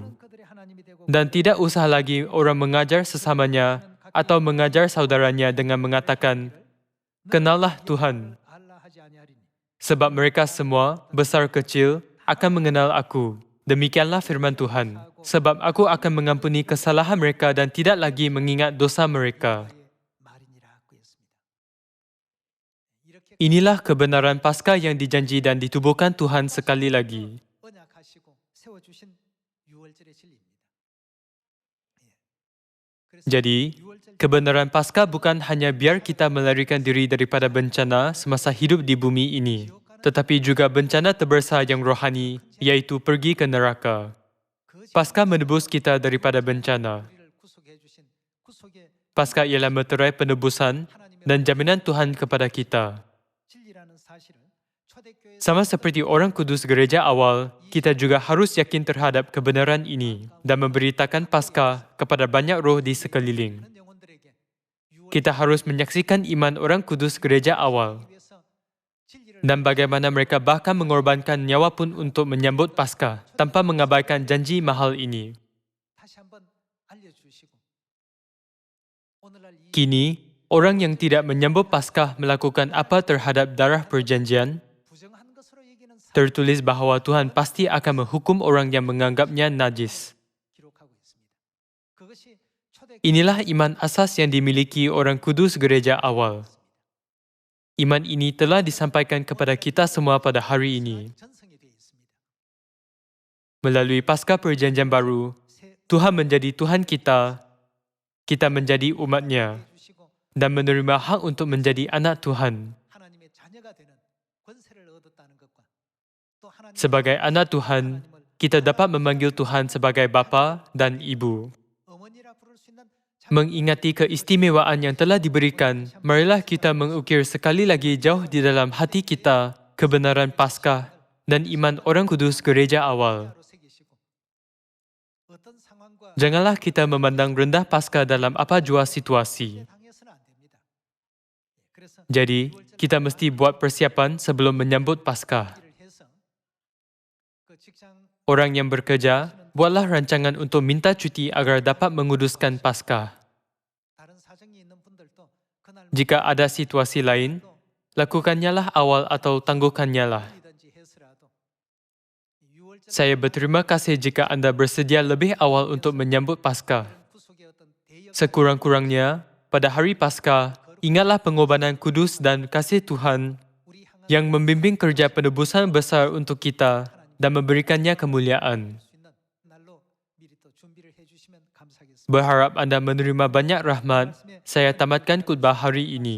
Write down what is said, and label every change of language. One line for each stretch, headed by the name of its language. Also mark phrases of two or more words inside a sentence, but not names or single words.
Korean: 그들의 하나님이 되고
Malay: Dan tidak usah lagi orang mengajar sesamanya atau mengajar saudaranya dengan mengatakan, kenallah Tuhan.
Korean: 알라 하지 아니하리니
Malay: Sebab mereka semua, besar kecil, akan mengenal aku. Demikianlah firman Tuhan. Sebab aku akan mengampuni kesalahan mereka dan tidak lagi mengingat dosa mereka.
Korean: 말이니라고 했습니다. 이렇게
Malay: Inilah kebenaran Paskah yang dijanji dan ditubuhkan Tuhan sekali lagi.
Korean: 언약하시고 세워주신 유월절의 진리입니다. 예. 그래서
Malay: Jadi,
Korean: 유월절
Malay: kebenaran Paskah bukan hanya biar kita melarikan diri daripada bencana semasa hidup di bumi ini, tetapi juga bencana terbesar yang rohani, iaitu pergi ke neraka. Paskah menebus kita daripada bencana.
Korean: 우리를 구속해 주신 구속의
Malay: Paskah ialah meterai penebusan dan jaminan Tuhan kepada kita.
Korean: 진리라는 사실을 초대교회
Malay: Sama seperti orang kudus gereja awal, kita juga harus yakin terhadap kebenaran ini dan memberitakan Paskah kepada banyak roh di sekeliling.
Korean: 영혼들에게
Malay: Kita harus menyaksikan iman orang kudus gereja awal
Korean: 위해서 진리를
Malay: dan bagaimana mereka bahkan mengorbankan nyawa pun untuk menyambut Paskah tanpa mengabaikan janji mahal ini.
Korean: 다시 한번 알려주시고 오늘날 이
Malay: Kini, orang yang tidak menyambut Paskah melakukan apa terhadap darah perjanjian,
Korean: 부정한 것으로 여기는
Malay: tertulis bahawa Tuhan pasti akan menghukum orang yang menganggapnya najis.
Korean: 기록하고 있습니다. 그것이 초대
Malay: Inilah iman asas yang dimiliki orang kudus gereja awal. Iman ini telah disampaikan kepada kita semua pada hari ini.
Korean: 전성이 되어 있습니다.
Malay: Melalui Paskah Perjanjian Baru,
Korean: 새
Malay: Tuhan menjadi Tuhan kita, kita menjadi umatnya,
Korean: 주시고
Malay: dan menerima hak untuk menjadi anak Tuhan.
Korean: 하나님의 자녀가 되는 권세를 얻었다는 것과 또 하나님
Malay: Sebagai anak Tuhan, kita dapat memanggil Tuhan sebagai Bapa dan Ibu.
Korean: 어머니라 부를 수 있는
Malay: Mengingati keistimewaan yang telah diberikan, marilah kita mengukir sekali lagi jauh di dalam hati kita kebenaran Paskah dan iman orang kudus gereja awal.
Korean: 자로 새기시고 어떤 상황과
Malay: Janganlah kita memandang rendah Paskah dalam apa jua situasi.
Korean: 당해서는 안 됩니다. 그래서
Malay: Jadi, kita mesti buat persiapan sebelum menyambut Paskah.
Korean: 일을 해서 그 직장
Malay: Orang yang bekerja, buatlah rancangan untuk minta cuti agar dapat menguduskan Paskah.
Korean: 다른 사정이 있는 분들도 그날
Malay: Jika ada situasi lain, lakukannya awal atau tangguhkannya.
Korean: 뭐든지 해서라도 6월절
Malay: Saya berterima kasih jika anda bersedia lebih awal untuk menyambut Paskah.
Korean: 구속의 어떤 대역
Malay: Sekurang-kurangnya, pada hari Paskah, Ingatlah pengorbanan kudus dan kasih Tuhan
Korean: 우리 향한
Malay: yang membimbing kerja penebusan besar untuk kita dan memberikannya kemuliaan.
Korean: 수 있는 날로 미리 또 준비를 해주시면 감사하겠습니다.
Malay: Berharap anda menerima banyak rahmat. Saya tamatkan khutbah hari ini.